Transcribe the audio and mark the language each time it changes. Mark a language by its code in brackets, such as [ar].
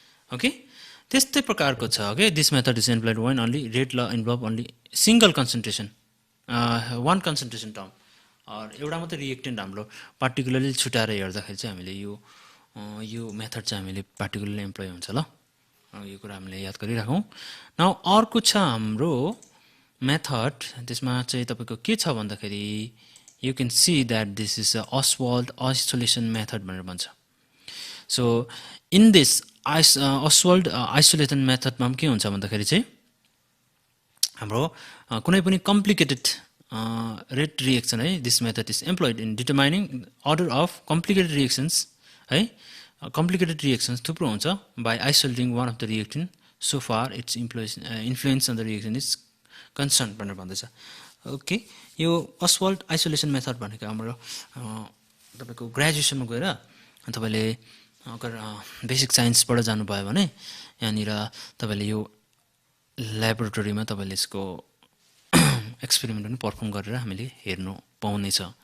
[ne] Okay त्यस्तै प्रकारको छ okay [en] this method is employed when only rate law involve only single concentration one concentration term [ne] एउटा मात्रै रिएक्टेन्ट हाम्रो पार्टिकुलरली छुटाएर हेर्दाखेरि चाहिँ हामीले यो मेथड चाहिँ हामीले पार्टिकुलरली एम्प्लोय हुन्छ ल यो कुरा हामीले याद गरिराखौँ। नाउ अर्को छ हाम्रो मेथड त्यसमा चाहिँ तपाईको के छ भन्दाखेरि [en] you can see that this is a Oswald isolation method [ne] भनेर भन्छ. [en] So in this Oswald isolation method [ne] मा के हुन्छ भन्दाखेरि चाहिँ हाम्रो कुनै पनि [en] complicated rate reaction है, this method is employed in determining order of complicated reactions है. Complicated reactions [ne] थुप्रो हुन्छ [en] by isolating one of the reactant so far its influence on the reaction is concerned [ne] भनेर भन्दैछ. ओके, यो Oswald isolation method भनेको हाम्रो तपाईको ग्रेजुएसनमा गएर तपाईले अगर बेसिक साइन्सबाट जानुभयो भने यहाँनिर तपाईले यो ल्याबोरेटरीमा तपाईले यसको एक्सपेरिमेन्ट पनि परफर्म गरेर हामीले हेर्नु पाउनेछ.